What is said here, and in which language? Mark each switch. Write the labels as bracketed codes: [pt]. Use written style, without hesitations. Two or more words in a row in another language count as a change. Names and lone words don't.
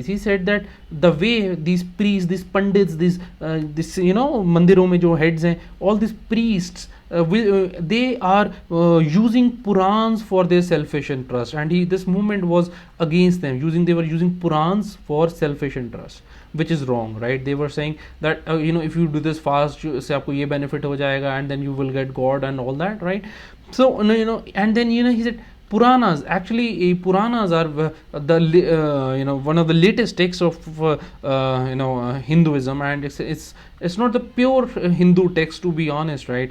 [en] He said that the way these priests, these pandits, this [hi] मंदिरों में जो heads हैं, [en] all these priests, they are using Purans for their selfish interest, and this movement was against them. They were using Purans for selfish interest, which is wrong, right? They were saying that if you do this fast, [hi] से आपको ये benefit हो जाएगा, [en] and then you will get God and all that, right? So and then he said Puranas, actually Puranas are one of the latest texts of Hinduism, and it's not the pure Hindu text, to be honest, right?